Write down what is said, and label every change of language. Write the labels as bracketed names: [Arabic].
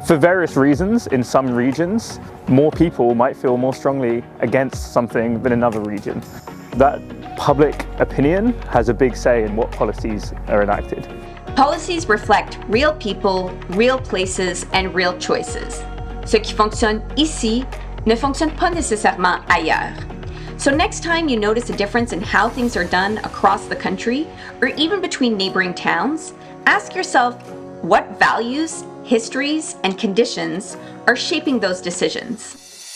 [English] For various reasons, in some regions, more people might feel more strongly against something than in another region. That public opinion has a big say in what policies are enacted. Policies reflect real people, real places, and real choices. [French] Ce qui fonctionne ici ne fonctionne pas nécessairement ailleurs. [English] So next time you notice a difference in how things are done across the country, or even between neighboring towns, ask yourself what values, histories, and conditions are shaping those decisions.